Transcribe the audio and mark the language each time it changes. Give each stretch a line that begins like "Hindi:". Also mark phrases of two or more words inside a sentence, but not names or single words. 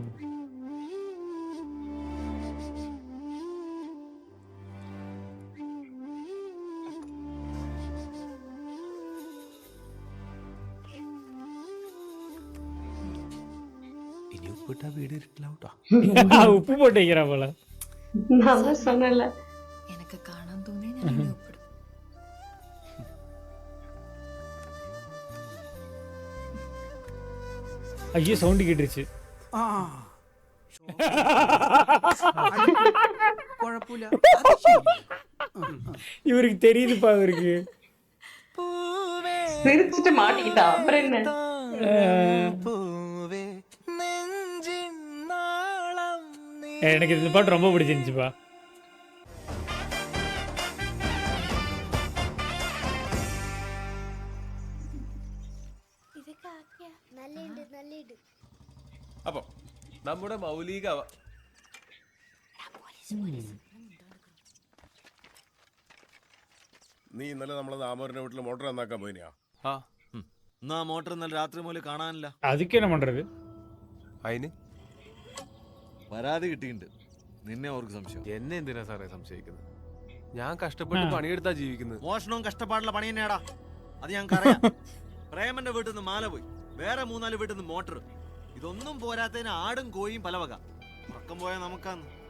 Malayalam: ഇനി ഉപ്പിട്ടാ വീട് ഇരുട്ടിലാവട്ടോ.
Tamil: ഉപ്പ് போட்டு வைக்கிறா போல.
Malayalam: എനിക്ക് കാണാൻ തോന്നിയാൽ ഞാൻ ഇനി ഉപ്പിടും.
Tamil: ஐயோ சவுண்ட் கேட்டுருச்சு.
Malayalam: ആ കുഴപ്പമില്ല.
Tamil: இவருக்கு தெரியுதுப்பா இவருக்கு. மாட்டிக்கிட்டா அப்புறம் என்ன? எனக்கு இந்த பாட்டு ரொம்ப பிடிச்சிருந்துச்சுப்பா.
Malayalam: അപ്പൊ നമ്മുടെ മൗലിക നീ ഇന്നലെ നമ്മളെ ദാമോദരന്റെ വീട്ടിൽ മോട്ടർ നന്നാക്കാൻ പോയിനാ? എന്നാ മോട്ടർ ഇന്നലെ രാത്രി മുതൽ കാണാനില്ല.
Tamil: அதுக்கு என்ன பண்றது?
Malayalam: അതിന് പരാതി കിട്ടിയിട്ടുണ്ട്. നിന്നെ അവർക്ക് സംശയം. എന്നെ എന്തിനാ സാറേ സംശയിക്കുന്നത്? ഞാൻ കഷ്ടപ്പെട്ട് പണിയെടുത്താ ജീവിക്കുന്നത്. മോഷണവും കഷ്ടപ്പാടുള്ള പണി തന്നെയാടാ. അത് ഞങ്ങൾക്കറിയാം. പ്രേമന്റെ വീട്ടിൽ നിന്ന് മാല പോയി, വേറെ 3-4 വീട്ടിൽ നിന്ന് മോട്ടർ. ഇതൊന്നും പോരാത്തതിന് ആടും കോയും പല വക. ഉറക്കം പോയാൽ നമുക്കാന്ന്.